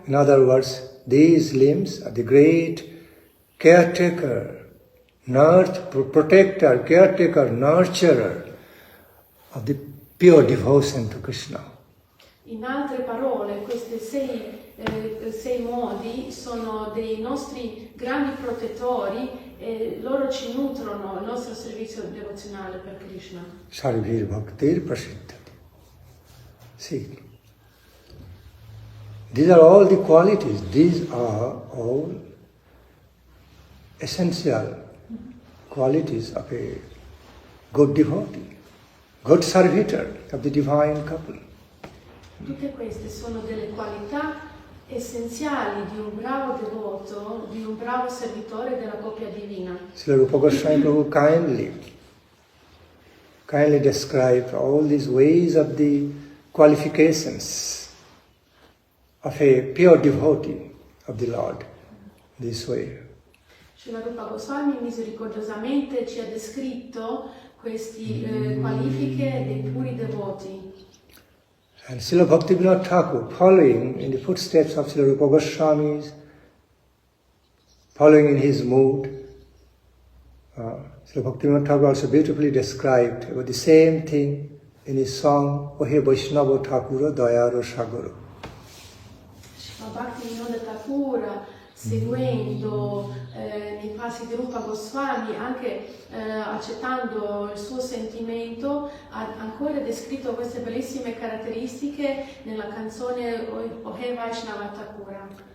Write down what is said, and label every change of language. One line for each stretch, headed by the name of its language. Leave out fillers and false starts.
English: In other words, these limbs are the great caretaker, protector, caretaker, nurturer of the pure devotion to Krishna.
Italian: In altre parole, questi 6 modi sono dei nostri grandi protettori e loro ci nutrono il nostro servizio devozionale per Krishna.
Sanskrit: Sarvir bhaktir prasiddhati.
English: See, these are all the qualities, these are all essential qualities of a good devotee, good servitor of the divine couple.
Italian: Tutte queste sono delle qualità essenziali di un bravo devoto, di un bravo servitore della coppia divina.
English: Srila Rupa Goswami Prabhu kindly described all these ways of the qualifications of a pure devotee of the Lord, this way.
Italian: Srila Rupa Goswami misericordiosamente ci ha descritto queste qualifiche dei puri devoti.
English: And Srila Bhaktivinoda Thakur, following in the footsteps of Srila Rupa Goswami, following in his mood, Srila Bhaktivinoda Thakur also beautifully described about the same thing in his song, O He Vaishnava Thakura Dayaro Sagaro.
Italian: Srila Bhaktivinoda Thakur, seguendo nei passi di Rupa Goswami, anche accettando il suo sentimento, ha ancora descritto queste bellissime caratteristiche nella canzone O He Vaishnava Thakura.